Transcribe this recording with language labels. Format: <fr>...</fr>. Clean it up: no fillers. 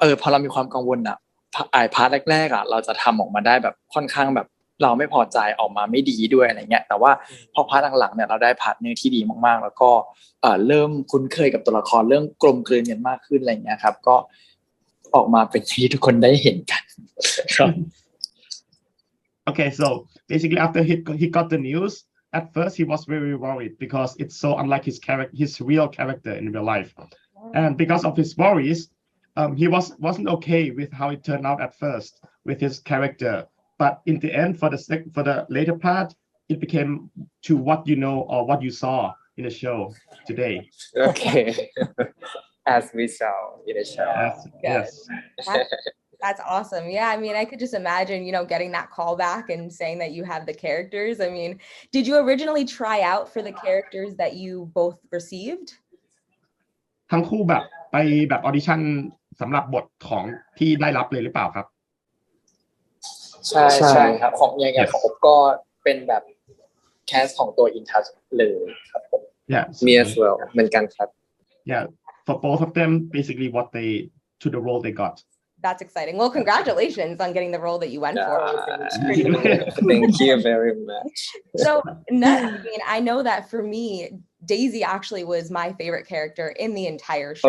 <th>เรามีความกังวลพาร์ทแรกๆเราจะทำออกมาได้แบบค่อนข้างแบบเราไม่พอใจออกมาไม่ดีด้วยอะไรเงี้ยแต่ว่าพอพาร์ทหลังๆเนี่ยเราได้พาร์ทเนอร์ที่ดีมากๆแล้วก็เริ่มคุ้นเคยกับตัวละครเรื่องกลมกลืนกันมากขึ้นอะไรเงี้ยครับก็ออกมาเป็นที่ทุกคนได้เห็นกันครับ</th> <en>Okay, so basically after he got the news, at first he was very worried because it's so unlike his real character in real life. and because of his worries, he wasn't okay with how it turned out at first with his character. But in the end, for the later part, it became to what you know or what you saw in the show today. Okay. As we saw in the show. Yes. That's awesome. Yeah, I mean, I could just imagine, getting that call back and saying that you have the characters. I mean, did you originally try out for the characters that you both received?</en> <th>ทั้งคู่แบบไปแบบออดิชั่นสำหรับบทของที่ได้รับเลยหรือเปล่าครับ ใช่ครับของอย่างของผมก็เป็นแบบแคสของตัว Inntouch เลยครับผม</th> <en>Yeah. Me as well</en> <th>เหมือนกันครับ</th> <en>Yeah. For both of them, basically to the role they got. That's exciting. Well, congratulations on getting the role that you went for. Thank you very much. So, Nutt, I mean, I know that for me, Daisy actually was my favorite character in the entire show.</en>